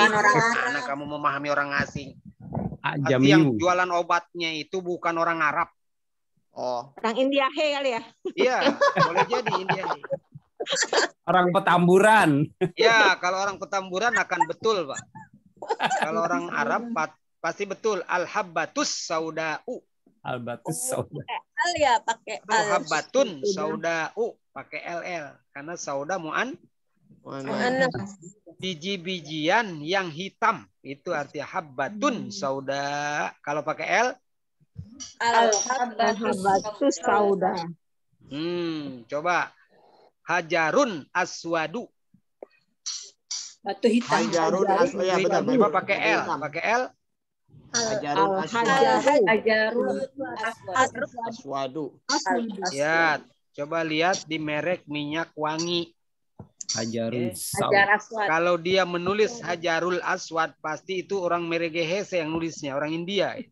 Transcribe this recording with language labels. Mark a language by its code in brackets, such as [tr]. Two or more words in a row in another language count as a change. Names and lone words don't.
[id] Karena kamu memahami orang asing. Arti yang jualan obatnya itu bukan orang Arab. Oh. Orang India kali ya? Iya, boleh jadi India. Orang Petamburan. Ya, kalau orang Petamburan akan betul, Pak. Kalau orang Arab pasti betul. [ar] الحبة السوداء. البة السودا. [id] Al ya pakai al. [ar] حبة سوداء [id] pakai LL karena sauda mu'an. Biji-bijian yang hitam itu artinya [ar] حبة سودا. [id] Kalau pakai L [ar] الحبة السودا. Coba حجر أسود. [id] Batu hitam. [ar] حجر أسود. [id] Ya betul. Coba pakai L, [ar] Hajarun aswadu. [id] Ya, coba lihat di merek minyak wangi. [ar] Hajarun aswad. [id] Kalau dia menulis [ar] الحجر الأسود [id] pasti itu orang Meregehese yang nulisnya, orang India.